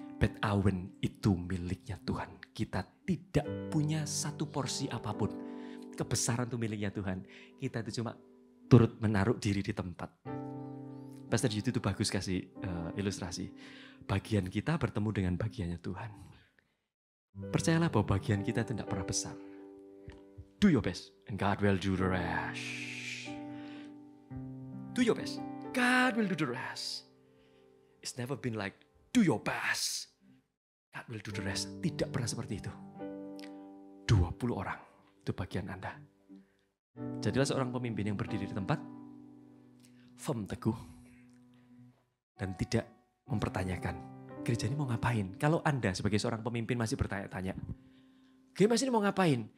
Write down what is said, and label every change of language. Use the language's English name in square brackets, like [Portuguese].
[Indonesian] Bet Awen itu miliknya Tuhan. Kita tidak punya satu porsi apapun. Kebesaran itu miliknya Tuhan. Kita itu cuma turut menaruh diri di tempat. Pastor Yudi itu bagus kasih ilustrasi. Bagian kita bertemu dengan bagiannya Tuhan. Percayalah bahwa bagian kita itu tidak pernah besar. [English] Do your best and God will do the rest. Do your best. God will do the rest. It's never been like do your best. God will do the rest. [Indonesian] Tidak pernah seperti itu. 20 orang. Itu bagian Anda. Jadilah seorang pemimpin yang berdiri di tempat. Firm, teguh. Dan tidak mempertanyakan. Gereja ini mau ngapain? Kalau Anda sebagai seorang pemimpin masih bertanya-tanya. Gereja ini mau ngapain?